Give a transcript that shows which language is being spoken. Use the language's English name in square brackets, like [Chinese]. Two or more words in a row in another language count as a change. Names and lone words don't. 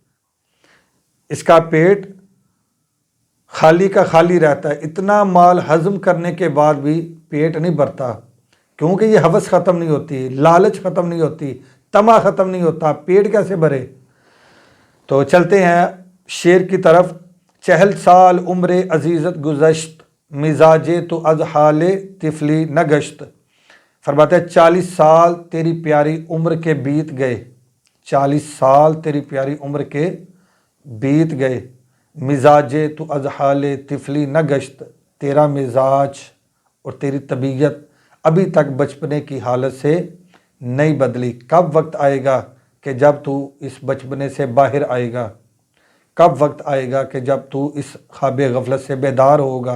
[Urdu] اس کا پیٹ خالی کا خالی رہتا ہے، اتنا مال ہضم کرنے کے بعد بھی پیٹ نہیں بھرتا، کیونکہ یہ ہوس ختم نہیں ہوتی، لالچ ختم نہیں ہوتی، طمع ختم نہیں ہوتا، پیٹ کیسے بھرے؟ تو چلتے ہیں شعر کی طرف۔ [Persian] 40 سال عمر عزیزت گزشت، مزاجے تو از حال طفلی نہ گشت۔ [Urdu] فرماتے ہیں 40 سال تیری پیاری عمر کے بیت گئے، 40 سال تیری پیاری عمر کے بیت گئے، [Persian] مزاجے تو از حال طفلی نہ گشت، [Urdu] تیرا مزاج اور تیری طبیعت ابھی تک بچپنے کی حالت سے نہیں بدلی۔ کب وقت آئے گا کہ جب تو اس بچپنے سے باہر آئے گا؟ کب وقت آئے گا کہ جب تو اس خواب غفلت سے بیدار ہوگا؟